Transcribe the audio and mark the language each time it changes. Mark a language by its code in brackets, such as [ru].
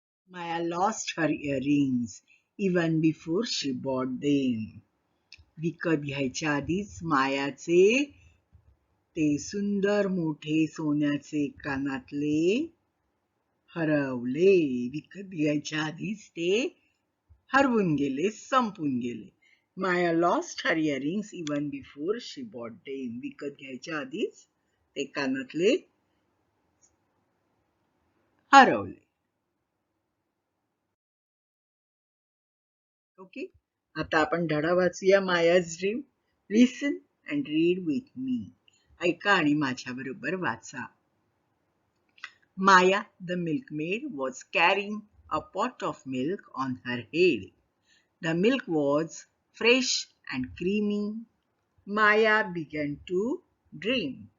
[en] Maya lost her earrings even before she bought them. [mr] विकत घ्यायच्या आधीच मायाचे ते सुंदर मोठे सोन्याचे कानातले हरवले. विकत घ्यायच्या आधीच ते हरवून गेले, संपून गेले. [en] Maya lost her earrings even before she bought them. [mr] विकत घ्यायच्या आधीच ते कानातले हरवले. [en] okay, [mr] आता आपण धडा वाचूया. [en] Maya's dream. Listen and read with me. [mr] ऐका आणि माझ्या बरोबर वाचा. [en] Maya, the milkmaid, was carrying a pot of milk on her head. The milk was fresh and creamy. Maya began to dream.